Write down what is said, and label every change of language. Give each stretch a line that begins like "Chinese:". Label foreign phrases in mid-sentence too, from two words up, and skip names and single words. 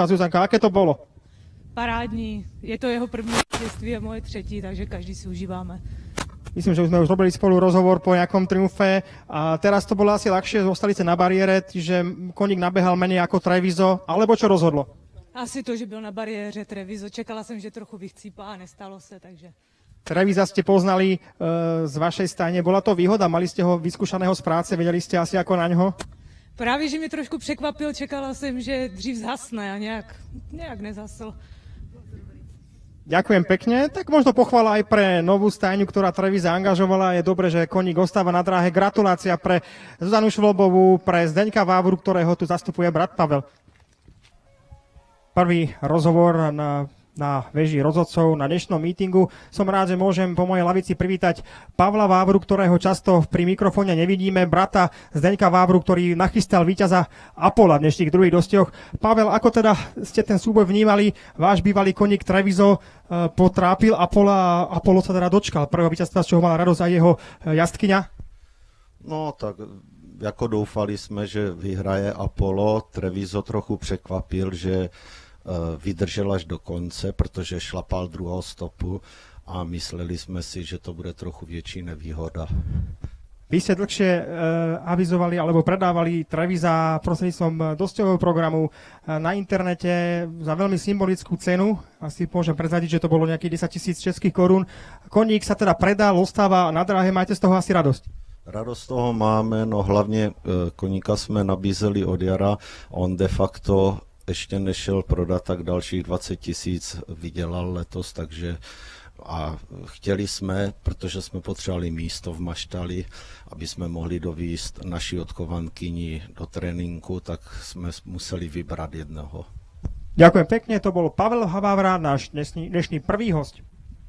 Slovak: Zuzanka, aké to bolo?
Czech: Parádní. Je to jeho první vítězství a moje třetí, takže každý si užíváme.
Slovak: Myslím, že už sme robili spolu rozhovor po nejakom triumfe a teraz to bolo asi ľahšie, zostali ste na bariére, že koník nabehal menej ako Treviso, alebo čo rozhodlo?
Czech: Asi to, že byl na bariéře Treviso. Čekala jsem, že trochu vychcípá a nestalo se, takže...
Slovak: Trevisa ste poznali z vašej stajne. Bola to výhoda? Mali ste ho vyskúšaného z práce? Vedeli ste asi ako na ňo?
Czech: Právě, že mě trošku překvapil. Čekala jsem, že dřív zhasne a nějak nezhasl.
Slovak: Ďakujem pekne. Tak možno pochvala aj pre novú stajňu, ktorá Trevisa angažovala. Je dobre, že koník ostáva na dráhe. Gratulácia pre Zuzanu Švobovú, pre Zdeňka Vávru, ktorého tu zastupuje brat Pavel. Prvý rozhovor na veži rozhodcov na dnešnom mítingu. Som rád, že môžem po mojej lavici privítať Pavla Vávru, ktorého často pri mikrofóne nevidíme, brata Zdeňka Vávru, ktorý nachystal víťaza Apollo v dnešných druhých dostihoch. Pavel, ako teda ste ten súboj vnímali? Váš bývalý koník Treviso potrápil Apollo a Apollo sa teda dočkal prvého víťazstva, z čoho mala radosť aj jeho jazdkyňa?
Czech: No tak jako doufali jsme, že vyhraje Apollo. Treviso trochu překvapil, že vydržel až do konce, protože šlapal druhou stopu a mysleli jsme si, že to bude trochu větší nevýhoda.
Slovak: Vy ste dlhšie avizovali alebo predávali Trevisa prostredníctvom dosťového programu na internete za veľmi symbolickú cenu. Asi môžem prezradiť, že to bolo nejakých 10 000 českých korún. Koník sa teda predal, ostáva na dráhe, máte z toho asi radosť?
Czech: Radost toho máme, no hlavně koníka jsme nabízeli od jara, on de facto ještě nešel prodat, tak dalších 20 000 vydělal letos, takže a chtěli jsme, protože jsme potřebovali místo v maštali, aby jsme mohli dovízt naši odchovankyni do tréninku, tak jsme museli vybrat jednoho.
Slovak: Ďakujem pekne, to bol Pavel Havávra, náš dnešný prvý host.